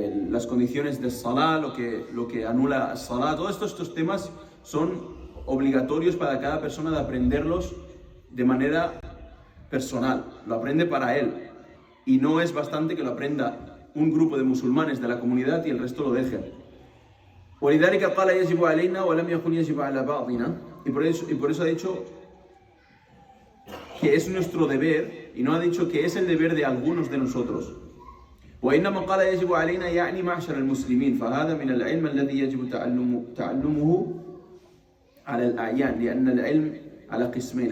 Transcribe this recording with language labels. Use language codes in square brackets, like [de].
[es] las condiciones del salah, lo que anula el salah, todos estos temas son obligatorios para cada persona de aprenderlos de manera personal, lo aprende para él, y no es bastante que lo aprenda un grupo de musulmanes de la comunidad y el resto lo dejen. [ar] ولذلك قال يجب علينا ولم يكن يجب على بعضنا. [es] Y por eso ha dicho que es nuestro deber, y no ha dicho que es el deber de algunos de nosotros. [ar] وإنما قال يجب علينا يعني معشر المسلمين فهذا من العلم الذي يجب تعلمه على الأعيان لأن العلم على قسمين.